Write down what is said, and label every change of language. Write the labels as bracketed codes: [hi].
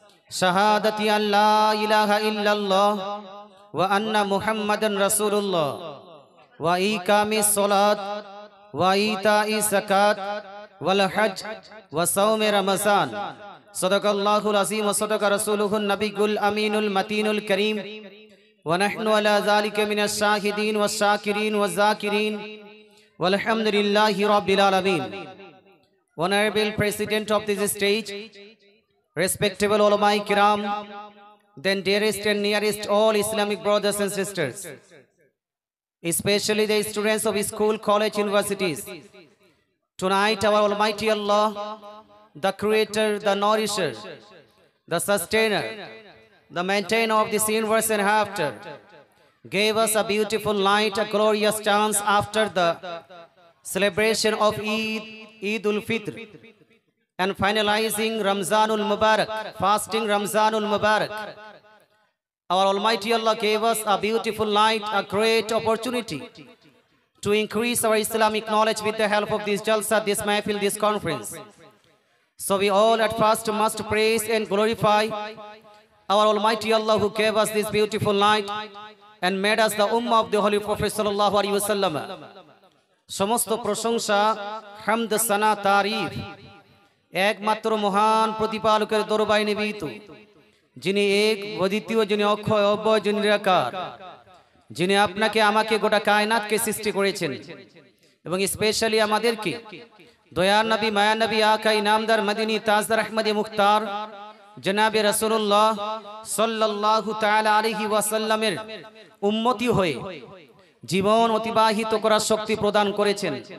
[ar] شهادة أن لا إله إلا الله وأن محمدا رسول الله وإقام الصلاة وإيتاء الزكاة والحج وصوم رمضان صدق الله العظيم وصدق رسوله النبي الأمين المتين الكريم ونحن على ذلك من الشاهدين والشاكرين والذاكرين والحمد لله رب العالمين. [en] Honorable President of this stage, respectable ulama kiram, then dearest and nearest all Islamic brothers and sisters, especially the students of school, college, universities. Tonight our Almighty Allah, the Creator, the Nourisher, the Sustainer, the Maintainer of this universe and hereafter, gave us a beautiful night, a glorious chance after the celebration of Eid ul-Fitr and finalizing Ramzanul Mubarak, fasting Ramzanul Mubarak. Our Almighty Allah gave us a beautiful night, a great opportunity to increase our Islamic knowledge with the help of this Jalsa, this Mahfil, this conference. So we all at first must praise and glorify our Almighty Allah who gave us this beautiful night and made us the Ummah of the Holy Prophet Sallallahu Alaihi Wasallam. [bn] Samosto প্রশংসা হামদ সানা তারিফ একমাত্র মহান প্রতিপালকের দরবারে নিবেদিত, যিনি এক অদ্বিতীয়, যিনি অক্ষয় অব্যয়, যিনি নিরাকার, যিনি আপনাকে আমাকে গোটা কায়নাতকে সৃষ্টি করেছেন এবং স্পেশালি আমাদেরকে দয়ার নবী, মায়া নবী, আকা ইনামদার মদিনী তাজদার আহমদে মুখতার জনাবে রাসূলুল্লাহ সাল্লাল্লাহু তাআলা আলাইহি ওয়াসাল্লামের উম্মতি হয়ে জীবন অতিবাহিত করার শক্তি প্রদান করেছেন।